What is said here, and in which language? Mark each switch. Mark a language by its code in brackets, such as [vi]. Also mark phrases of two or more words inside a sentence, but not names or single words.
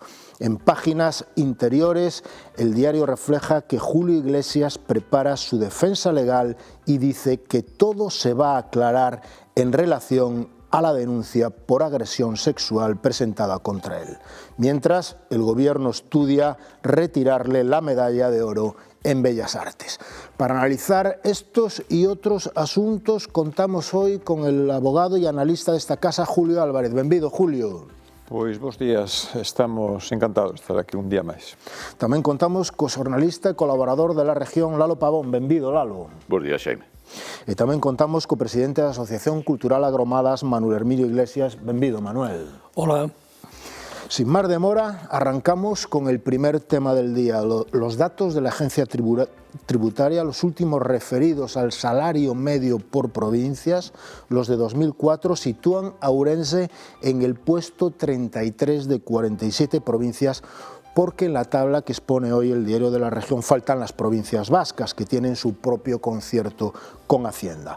[es] En páginas interiores, el diario refleja que Julio Iglesias prepara su defensa legal y dice que todo se va a aclarar en relación a la denuncia por agresión sexual presentada contra él. Mientras, el gobierno estudia retirarle la medalla de oro en Bellas Artes. Para analizar estos y otros asuntos contamos hoy con el abogado y analista de esta casa, Julio Álvarez. [gl] Benvido, Julio. Pois, bons días, estamos encantados de estar aquí un día máis. Tamén contamos co xornalista e colaborador da región, Lalo Pavón. Benvido, Lalo. Bos días, Xaime. E tamén contamos co presidente da Asociación Cultural Agromadas, Manuel Hermilio Iglesias. Benvido, Manuel. [es] Hola. Sin más demora, arrancamos con el primer tema del día, los datos de la agencia tributaria, los últimos referidos al salario medio por provincias, los de 2004, sitúan a Ourense en el puesto 33 de 47 provincias, porque en la tabla que expone hoy el diario de la región faltan las provincias vascas, que tienen su propio concierto con Hacienda.